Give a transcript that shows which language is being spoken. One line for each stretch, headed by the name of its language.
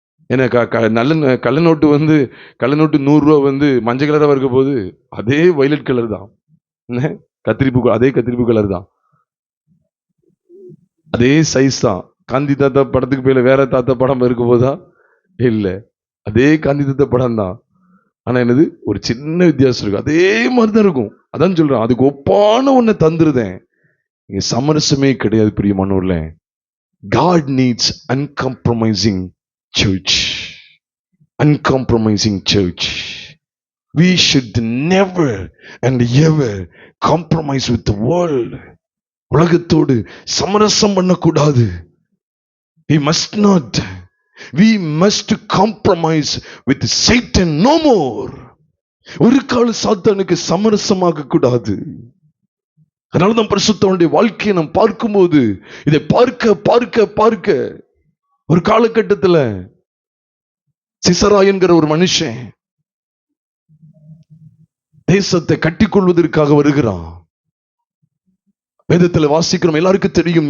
Tamil: ஏன்னா கள்ள நோட்டு கள்ள நோட்டு 100 ரூபா மஞ்சள் கலராக இருக்க போது அதே வயலட் கலர் தான், கத்திரிப்பு அதே கத்திரிப்பு கலர் தான், அதே சைஸ் தான். காந்தி தாத்தா படத்துக்கு போயில வேற தாத்தா படம் இருக்க போதா? இல்ல, அதே காந்தி தாத்தா படம் தான். ஆனா என்னது, ஒரு சின்ன வித்தியாசம் இருக்கு. அதே மாதிரிதான் இருக்கும். அதான் சொல்றேன், அதுக்கு ஒப்பான ஒன்ன தந்துருதேன். இங்க சமரசமே கிடையாது பிரியமானவர்களே.
English: God needs uncompromising church. Uncompromising church. We should never and ever compromise with the world.
Tamil: உலகத்தோடு சமரசம் பண்ணக்கூடாது.
English: We must not. We must compromise with Satan no more.
Tamil: ஒரு கால சாத்தானுக்கு சமரசமாக கூடாது. அதனாலதான் பரிசுத்தவனுடைய வாழ்க்கையை நாம் பார்க்கும்போது இதை பார்க்க பார்க்க பார்க்க ஒரு காலகட்டத்தில் சிசரா என்கிற ஒரு மனுஷன் தேசத்தை கட்டிக்கொள்வதற்காக வருகிறான். வேதத்தில் வாசிக்கிறோம், எல்லாருக்கும் தெரியும்.